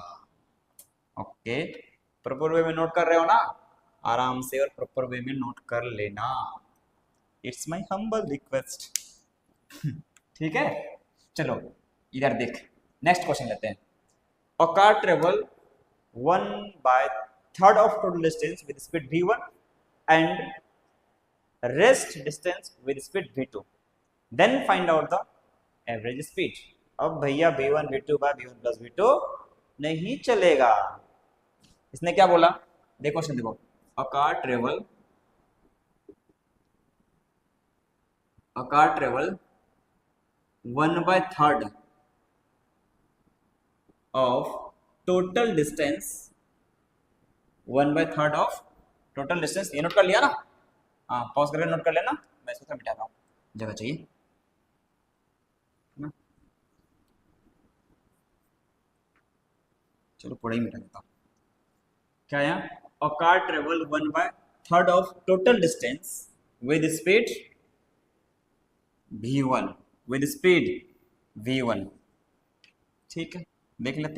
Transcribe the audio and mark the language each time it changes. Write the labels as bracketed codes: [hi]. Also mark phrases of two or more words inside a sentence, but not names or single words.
[hi] ओके, [en] proper way [hi] में नोट कर रहे हो ना? आराम से और [en] proper way [hi] में नोट कर लेना, [en] it's my humble request. [hi] ठीक है, चलो इधर देख, [en] next question [hi] लेते हैं। [en] a car travel 1/3 of total distance with speed v1 and rest distance with speed v2, then find out the average speed। [hi] अब भैया [en] v1 v2 by v1 plus v2 [hi] नहीं चलेगा। इसने क्या बोला? देखो क्वेश्चन देखो, [en] a car travel 1/3 of total distance, 1/3 of total distance. [hi] ये नोट कर लिया ना? हाँ पॉज करके नोट कर लेना, मैं इसको मिटा रहा हूँ, जगह चाहिए ना। चलो पूरा ही मिटा देता हूँ। क्या आया? [en] a car travel 1/3 of total distance with speed v1, with speed v1, [hi] ठीक है देख लेते हैं।